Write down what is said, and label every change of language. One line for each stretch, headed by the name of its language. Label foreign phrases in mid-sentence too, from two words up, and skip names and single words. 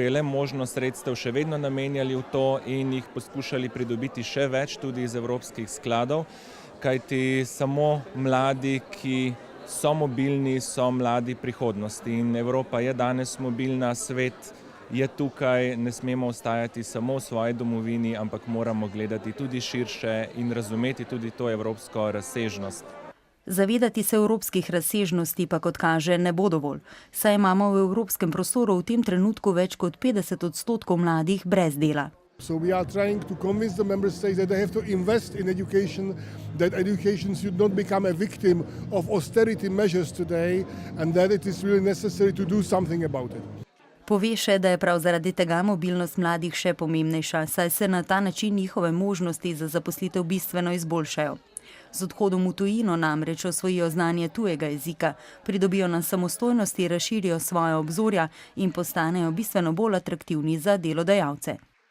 Slovenian: je le možno, sredstev še vedno namenjali v to in jih poskušali pridobiti še več tudi iz evropskih skladov, kajti samo mladi, ki so mobilni, so mladi prihodnosti in Evropa je danes mobilna, svet je tukaj, ne smemo ostajati samo v svoji domovini, ampak moramo gledati tudi širše in razumeti tudi to evropsko razsežnost. Zavedati se evropskih razsežnosti pa, kot kaže, ne bo dovolj, saj imamo v evropskem prostoru v tem trenutku več kot 50% mladih brez dela.
English: So we are trying to convince the member states that they have to invest in education, that education should not become a victim of austerity measures today and that it is really necessary to do something about it.
Slovenian: Pove še, da je prav zaradi tega mobilnost mladih še pomembnejša, saj se na ta način njihove možnosti za zaposlitev bistveno izboljšajo. Z odhodom v tujino namreč osvojijo znanje tujega jezika, pridobijo na samostojnosti, razširijo svoja obzorja in postanejo bistveno bolj atraktivni za delodajalce.